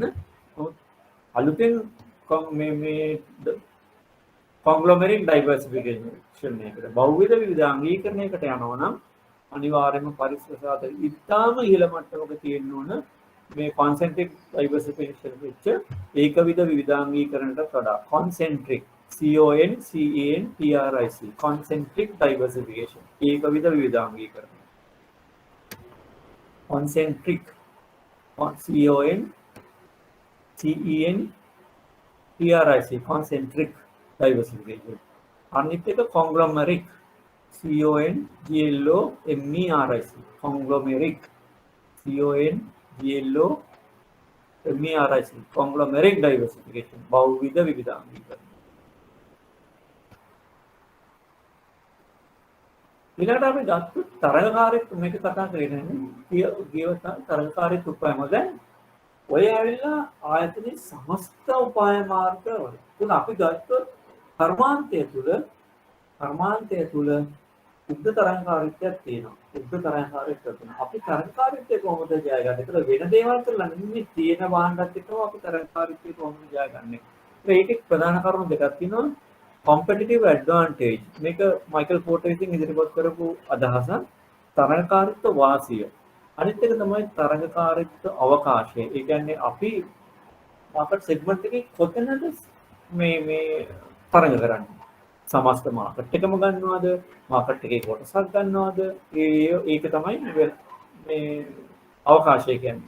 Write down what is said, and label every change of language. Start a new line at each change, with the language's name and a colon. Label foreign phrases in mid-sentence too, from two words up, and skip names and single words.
Sinhala: අලුතෙන් මේ
English: conglomerate diversification
Sinhala: එකකට බහුවිධ විවිධාංගීකරණයකට යනවා නම් අනිවාර්යයෙන්ම පරිසරසාත ඉතාම ඉහළ මට්ටමක තියෙන්න ඕන මේ
English: concentric diversification
Sinhala: වෙච්ච ඒකවිධ විවිධාංගීකරණයට වඩා
English: concentric CONCENTRIC concentric diversification
Sinhala: ඒකවිධ විවිධාංගීකරණය
English: concentric CONCENTRIC concentric diversification
Sinhala: අනිත් එක
English: conglomeric CONGLOMERIC conglomeric CONGLOMERIC conglomeric diversification
Sinhala: බහුවිධ විවිධාංගීකරණය ඊළඟට අපි ගත්ත තරඟකාරීත්ව මේක කතා කරේ නැහැ. ගියවත තරඟකාරීත්ව උපාය මොකද? ඔය ඇවිල්ලා ආයතනයේ සමස්ත උපාය මාර්ග වල. තුන අපි ගත්තොත් කර්මාන්තය තුල උද්ද තරඟකාරීත්වයක් තියෙනවා. උද්ද තරඟකාරීත්වයක් තියෙනවා. අපි තරඟකාරීත්වය කොහොමද ජයගන්නේ? ඒක වෙන දේවල් කරලා නෙමෙයි තියෙන භාණ්ඩත් එක්කම අපි තරඟකාරීත්වය කොහොමද ජයගන්නේ? ඒකේ ප්‍රධාන කරුණු දෙකක් තියෙනවා.
English: competitive advantage
Sinhala: මේක මයිකල් පෝටර් විසින් ඉදිරිපත් කරපු අදහස තරඟකාරීත්ව වාසිය අනිත් එක තමයි තරඟකාරීත්ව අවකාශය ඒ කියන්නේ අපි
English: market segment
Sinhala: එකේ කොතනද මේ තරඟ කරන්නේ සමස්ත මාකට් එකම ගන්නවද මාකට් එකේ කොටසක් ගන්නවද ඒක තමයි මේ අවකාශය කියන්නේ.